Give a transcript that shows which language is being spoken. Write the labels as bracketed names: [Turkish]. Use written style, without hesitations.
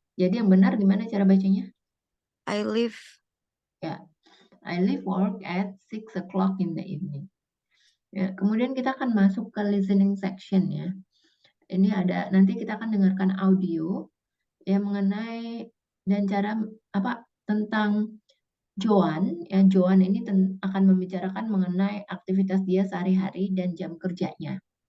[Indonesian] Jadi yang benar gimana cara bacanya? [English] I leave. [Indonesian] Ya. [English] I leave work at 6 o'clock in the evening. [Indonesian] Ya, kemudian kita akan masuk ke listening section ya. Ini ada, nanti kita akan dengarkan audio yang mengenai dan cara apa tentang Joan. Ya, Joan ini akan membicarakan mengenai aktivitas dia sehari-hari dan jam kerjanya.